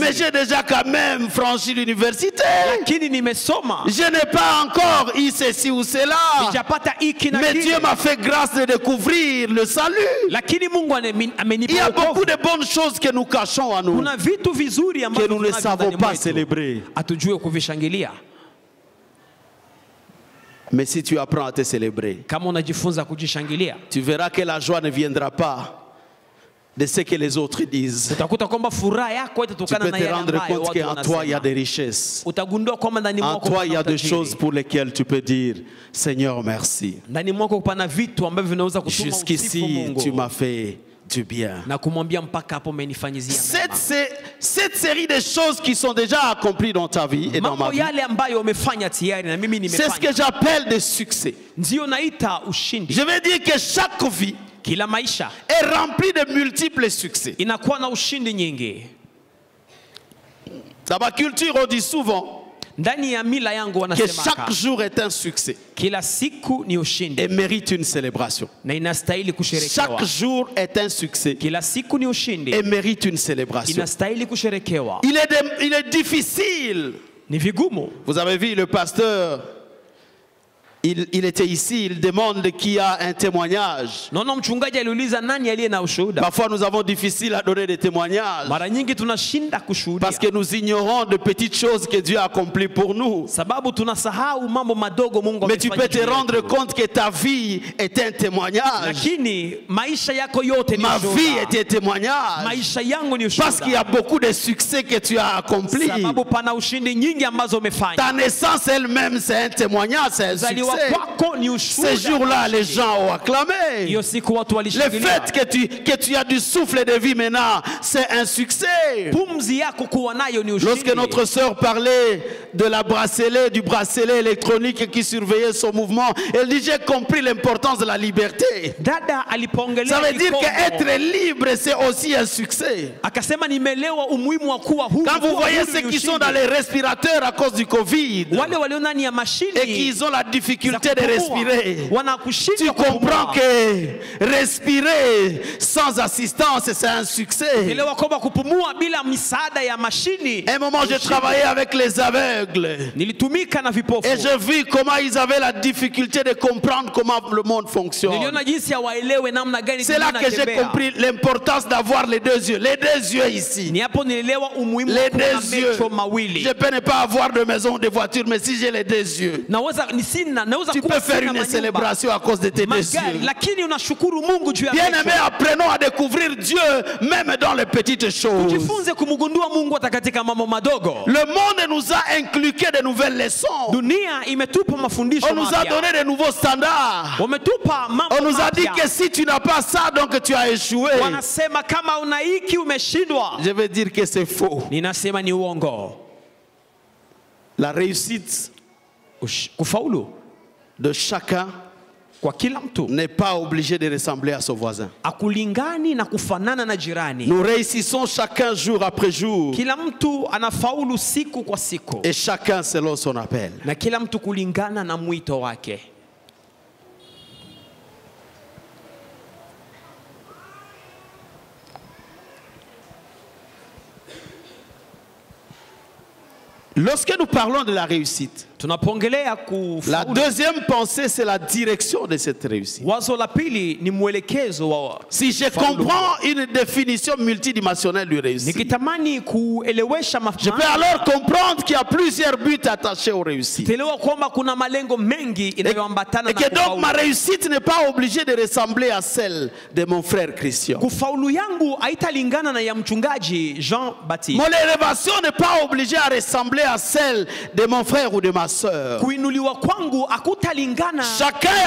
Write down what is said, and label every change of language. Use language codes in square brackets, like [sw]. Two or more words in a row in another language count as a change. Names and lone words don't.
[fr] mais j'ai déjà quand même franchi l'université. [sw] lakini nimesoma. [fr] Je n'ai pas encore eu ceci ou cela, [sw] Sijapata hiki na [fr] mais Dieu [sw] kile, [fr] m'a fait grâce de découvrir le salut. [sw] lakini Mungu [fr] Il y [sw] amenipa [fr] a beaucoup [sw] wokovu. [fr] de bonnes choses que nous cachons à nous, [sw] Kuna vitu vizuri [fr] que [sw] ambavyo [fr] nous ne [sw] tunavyo [fr] savons [sw] ndani [fr] pas [sw] mwetu, [fr] célébrer. [sw] hatujue kuvishangilia. [fr] Mais si tu apprends à te célébrer, [sw] Kama unajifunza kujishangilia, [fr] tu verras que la joie ne viendra pas de ce que les autres disent. [sw] utakuta kwamba furaha yako [fr] Tu [sw] itatokana [fr] peux [sw] na [fr] te [sw] yale [fr] rendre [sw] ambayo [fr] compte [sw] watu [fr] qu'en toi, il y a [sw] wanasema. [fr] des richesses. [sw] Utagundua kwamba ndani [fr] En [sw] mwako [fr] toi, il y a [sw] pana [fr] des choses [sw] utajiri. [fr] pour lesquelles tu peux dire, Seigneur, merci. [sw] Ndani mwako pana vitu ambavyo vinaweza kutuma usifu [fr] Jusqu'ici, [sw] Mungu [fr] tu m'as fait du bien. [sw] na kumwambia mpaka hapo umenifanyizia mema. [fr] Cette série de choses qui sont déjà accomplies dans ta vie et dans ma [sw] Mambo [fr] vie, [sw] yale ambayo umefanya tayari na mimi [fr] c'est ce [sw] nimefanya, [fr] que j'appelle des succès. [sw] ndio naita ushindi. [fr] Je veux dire que chaque vie [sw] Kila maisha [fr] est remplie de multiples succès. [sw] inakuwa na ushindi nyingi. [fr] Dans ma culture, on dit souvent [sw] Ndani ya mila yangu [fr] que [sw] wanasema [fr] chaque jour est un succès [sw] kila siku ni ushindi [fr] et mérite une célébration. [sw] na inastahili kusherekewa. [fr] Chaque jour est un succès [sw] Kila siku ni ushindi [fr] et mérite une célébration. [sw] inastahili kusherekewa. [fr] Il est difficile [sw] Ni vigumu. [fr] Vous avez vu le pasteur, il était ici, il demande qui a un témoignage. [sw] Naona mchungaji aliuliza nani aliye na ushuhuda. [fr] Parfois nous avons difficile à donner des témoignages. [sw] Mara nyingi tunashinda kushuhudia. [fr] Parce que nous ignorons de petites choses que Dieu a accomplies pour nous. [sw] Sababu tunasahau mambo madogo Mungu [fr] Mais tu peux te [sw] amefanya. [fr] rendre compte que ta vie est un témoignage. [sw] Lakini maisha yako yote ni [fr] Ma [sw] ushuhuda. [fr] vie est un témoignage. [sw] Maisha yangu ni [fr] Parce qu'il y [sw] ushuhuda. [fr] a beaucoup de succès que tu as accomplis. [sw] Sababu pana ushindi nyingi ambazo umefanya. [fr] Ta naissance elle-même, c'est un témoignage, c'est un [sw] Kuzaliwa [fr] succès. [sw] kwako ni ushuhuda. [fr] Ces jours-là, les gens ont acclamé. [sw] Hiyo siku watu [fr] Le [sw] walishangilia. [fr] fait que tu as du souffle de vie maintenant, c'est un succès. [sw] Pumzi yako kuwa nayo ni ushindi. [fr] Lorsque notre sœur parlait de la bracelet, du bracelet électronique qui surveillait son mouvement, elle dit j'ai compris l'importance de la liberté. [sw] Dada alipoongelea [fr] Ça veut dire [sw] kikomo, [fr] qu'être libre, c'est aussi un succès. [sw] akasema nimeelewa umuhimu wa kuwa huru. [fr] Quand vous [sw] Kuwa [fr] voyez [sw] huru [fr] ceux [sw] ni [fr] qui sont [sw] ushindi. [fr] dans les respirateurs à cause du Covid [sw] Wale walio ndani ya mashini [fr] et qu'ils ont la difficulté de [sw] za kupumua, [fr] respirer, [sw] wanakushindwa [fr] tu comprends [sw] kupumua. [fr] que respirer sans assistance, c'est un succès. [sw] Elewa kwamba kupumua bila misaada ya mashini. [fr] À un moment, j'ai travaillé avec les aveugles. [sw] Nilitumika na vipofu. [fr] Et j'ai vu comment ils avaient la difficulté de comprendre comment le monde fonctionne. [sw] Niliona jinsi ya waelewe namna gani [fr] C'est là [sw] dunia [fr] que j'ai [sw] inatembea. [fr] compris l'importance d'avoir les deux yeux. Les deux yeux ici. [sw] Ni hapo nilielewa umuhimu wa [fr] Les [sw] kuwa na [fr] deux yeux. [sw] macho mawili. [fr] Je peux ne pas avoir de maison ou de voiture, mais si j'ai les deux yeux, [sw] Naweza [fr] tu peux faire une célébration à cause de tes deux [sw] magari, [fr] yeux. [sw] lakini unashukuru Mungu juu ya [fr] Bien-aimés, [sw] macho. [fr] apprenons à découvrir Dieu même dans les petites choses. [sw] Jifunze kumgundua Mungu hata katika mambo madogo. [fr] Le monde nous a inculqué de nouvelles leçons. [sw] Dunia imetupa mafundisho [fr] On nous a [sw] mapya. [fr] donné de nouveaux standards. [sw] Wametupa mambo [fr] On nous a dit [sw] mapya. [fr] que si tu n'as pas ça, donc tu as échoué. [sw] Wanasema kama una hiki umeshindwa. [fr] Je veux dire que c'est faux. [sw] Ninasema ni uongo. [fr] La réussite [sw] Kufaulu [fr] de chacun [sw] kwa kila mtu [fr] n'est pas obligé de ressembler à son voisin. [sw] akulingani na kufanana na jirani. [fr] Nous réussissons chacun jour après jour [sw] Kila mtu anafaulu siku kwa siku. [fr] et chacun selon son appel. [sw] Na kila mtu kulingana na mwito wake. [fr] Lorsque nous parlons de la réussite, [sw] Tunapoongelea [fr] la [sw] kufaulu, [fr] deuxième pensée, c'est la direction de cette réussite. [sw] wazo la pili ni mwelekezo wa. [fr] Si je comprends une définition multidimensionnelle de réussite, [sw] Nikitamani kuelewesha [fr] je peux alors comprendre qu'il y a plusieurs buts attachés aux réussites. [sw] Telewa kwamba kuna malengo mengi inayoambatana [fr] Et [sw] na [fr] que donc ma [sw] kufaulu. [fr] réussite n'est pas obligée de ressembler à celle de mon frère Christian. [sw] Kufaulu yangu haitalingana na ya mchungaji Jean Baptiste. [fr] Mon élévation n'est pas obligée à ressembler à celle de mon frère ou de ma sœur. [sw] Kuinuliwa kwangu hakutalingana. [fr] Chacun a